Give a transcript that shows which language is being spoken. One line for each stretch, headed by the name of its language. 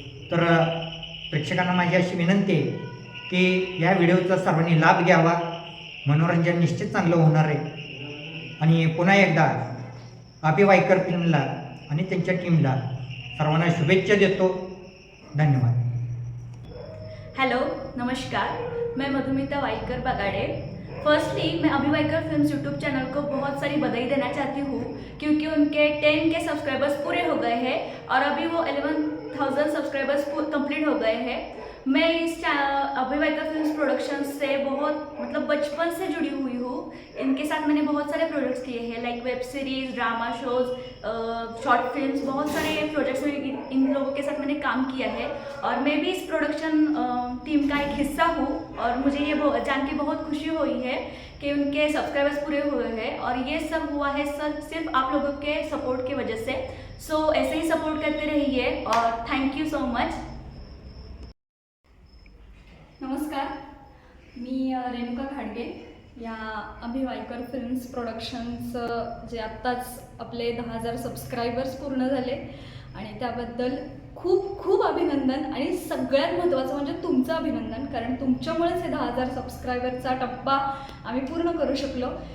Marathi: तर प्रेक्षकांना माझी अशी विनंती आहे की या व्हिडिओचा सर्वांनी लाभ घ्यावा. मनोरंजन निश्चित चांगलं होणार आहे. आणि पुन्हा एकदा अभी वाइकर फिल्मला आणि त्यांच्या टीमला सर्वांना शुभेच्छा देतो. धन्यवाद.
Hindi: हेलो, नमस्कार. मैं मधुमिता वाइकर बगाड़े. फर्स्टली मैं अभी वाइकर फिल्म्स यूट्यूब चैनल को बहुत सारी बधाई देना चाहती हूँ, क्योंकि उनके 10K सब्सक्राइबर्स पूरे हो गए हैं और अभी वो 11,000 सब्सक्राइबर्स कंप्लीट हो गए हैं. मैं इस अभी वाइकर फिल्म्स प्रोडक्शन से बहुत बचपन से जुड़ी हुई हूँ. इनके साथ मैंने बहुत सारे प्रोजेक्ट्स किए हैं, like web series, drama shows, short films, बहुत सारे प्रोजेक्ट्स में इन लोगों के साथ मैंने काम किया है. और मैं भी इस प्रोडक्शन टीम का एक हिस्सा हूँ और मुझे ये जान के बहुत खुशी हुई है कि उनके सब्सक्राइबर्स पूरे हुए हैं. और ये सब हुआ है सिर्फ आप लोगों के सपोर्ट की वजह से. सो ऐसे ही सपोर्ट करते रहिए और
English: Thank you so much.
Marathi: नमस्कार, मी रेणुका खाडगे. या अभी वाइकर फिल्म्स प्रोडक्शन्स जे आत्ताच आपले 10,000 सबस्क्रायबर्स पूर्ण झाले आणि त्याबद्दल खूप खूप अभिनंदन. आणि सगळ्यात महत्त्वाचं म्हणजे तुमचं अभिनंदन, कारण तुमच्यामुळेच हे 10,000 सबस्क्रायबरचा टप्पा आम्ही पूर्ण करू शकलो.